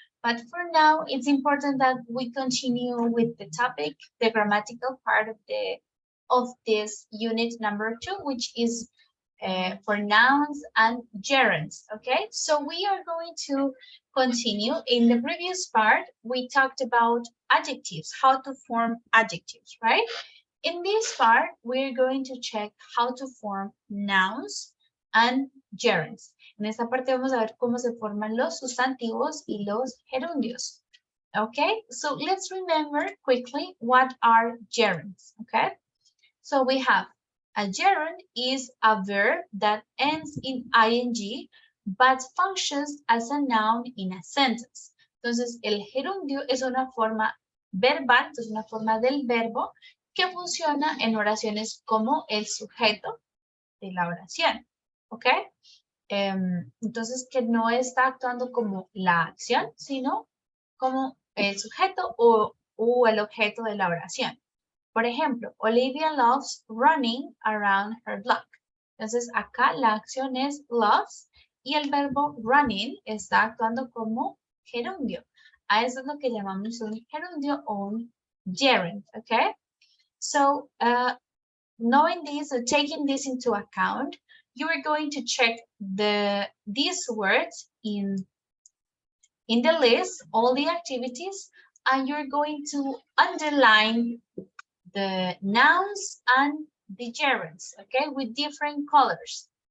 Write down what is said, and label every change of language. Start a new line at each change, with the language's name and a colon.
English: But for now, it's important that we continue with the topic, the grammatical part of this unit number 2, which is for nouns and gerunds. Okay, so we are going to continue. In the previous part, we talked about adjectives, how to form adjectives, right? In this part, we're going to check how to form nouns and gerunds.
Spanish: En esta parte vamos a ver cómo se forman los sustantivos y los gerundios. Okay, so let's remember quickly what are gerunds, okay? So we have a gerund is a verb that ends in ing but functions as a noun in a sentence. Entonces, el gerundio es una forma verbal, es una forma del verbo que funciona en oraciones como el sujeto de la oración, ¿ok? Entonces, que no está actuando como la acción, sino como el sujeto o el objeto de la oración. Por ejemplo,
English: Olivia loves running around her block.
Spanish: Entonces, acá la acción es loves y el verbo running está actuando como gerundio. A eso es lo que llamamos un gerundio o un gerund, ¿ok?
English: So, knowing this or taking this into account, you are going to check these words in the list, all the activities, and you're going to underline the nouns and the gerunds, okay, with different colors.